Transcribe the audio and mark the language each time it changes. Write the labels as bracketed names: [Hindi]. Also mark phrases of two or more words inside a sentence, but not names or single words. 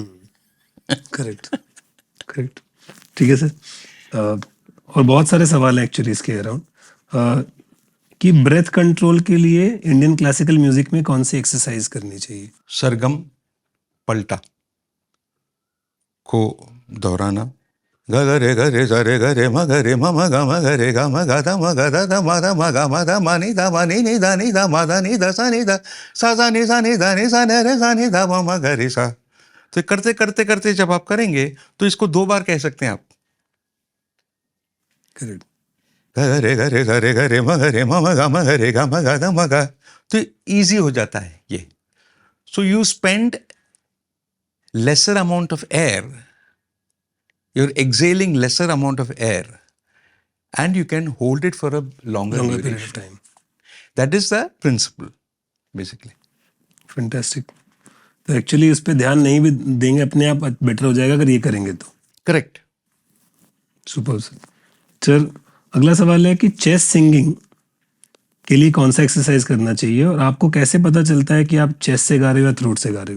[Hindi] करेक्ट. करेक्ट. ठीक है सर. और बहुत सारे सवाल हैं एक्चुअली इसके अराउंड कि [English] breath control [Hindi] के लिए [English] Indian classical music [Hindi] में कौन सी एक्सरसाइज करनी चाहिए. सरगम पलटा को दोहराना. ग ग रे ग रे ग रे ग रे म ग रे म म ग म ग रे ग म ग द म ग द द म द म ग म द म नि द म नि नि द नि द म द नि द सा नि द सा सा नि सा नि द नि सा ने रे सा नि द म म ग रे सा. तो करते करते करते जब आप करेंगे तो इसको 2 बार कह सकते हैं आप. करेक्ट। गरे गरे गरे गरे मगरे मम ग मगरे ग मग ग मग, तो इजी हो जाता है ये. [English] so you spend lesser amount of air, you're exhaling lesser amount of air, and you can hold it for a longer longer period of duration. टाइम। That is the principle, basically. फैंटास्टिक। [Hindi] तो एक्चुअली उस पर ध्यान नहीं भी देंगे, अपने आप बेटर हो जाएगा अगर ये करेंगे तो। [English] Correct. [Hindi] सुपर सर। सर अगला सवाल है कि [English] chest singing [Hindi] के लिए कौन सा एक्सरसाइज करना चाहिए, और आपको कैसे पता चलता है कि आप चेस्ट से गा रहे हो या थ्रोट से गा रहे हो?